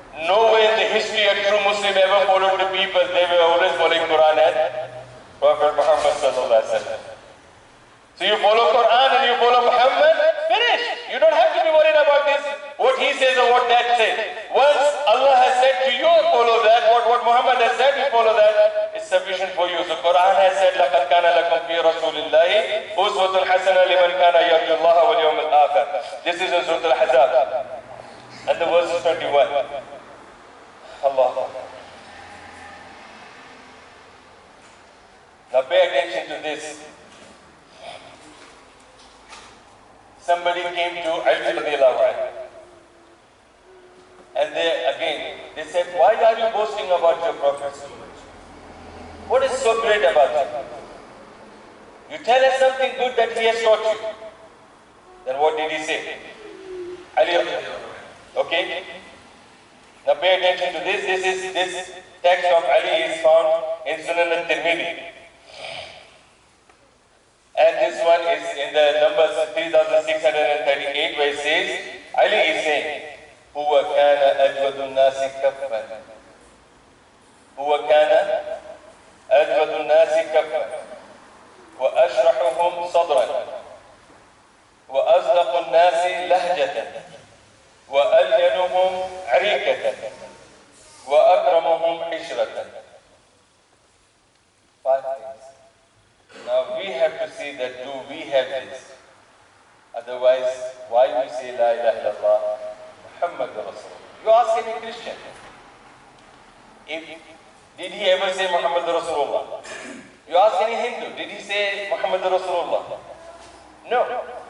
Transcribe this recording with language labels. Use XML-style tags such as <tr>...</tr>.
<en>Nowhere in the history a true Muslim ever followed the people. They were always following Quran and Prophet Muhammad sallallahu alaihi wasallam. So you follow Quran and you follow Muhammad, finish. You don't have to be worried about this, what he says or what that says. Once Allah has said to you, follow that. What Muhammad has said, you follow that. It's sufficient for you. So Quran has said,</en> <ar>لَقَدْ كَانَ لَكُمْ فِي رَسُولِ اللَّهِ أُسْوَةٌ حَسَنَةٌ لِمَنْ كَانَ يَرْجُو اللَّهَ وَالْيَوْمَ الْآخِرَ.</ar> <en>This is in Surah Al-Ahzab. And the verse is 21. Allah. Now pay attention to this. Somebody came to Ali radiallahu anhu. And they said, why are you boasting about your Prophet so much? What is so great about him? You tell us something good that he has taught you. Then what did he say? Ali radiallahu anhu. Okay? Now pay attention to this. This text of Ali is found in Sunan al-Tirmidhi. And this one is in the numbers 3638 where it says, Ali is saying,</en> <ar>هو كان أجود الناس كفا هو كان أجود الناس كفا وأشرحهم صدرا وأصدق الناس لهجة وألينهم عريكة وأكرمهم عشرة.</ar> <en>5 things. Now we have to see that do we have this? Otherwise, why we say La ilaha illallah Muhammadur Rasulullah? You ask any Christian. Did he ever say Muhammadur Rasulullah? You ask any Hindu, did he say Muhammadur Rasulullah? No.</en>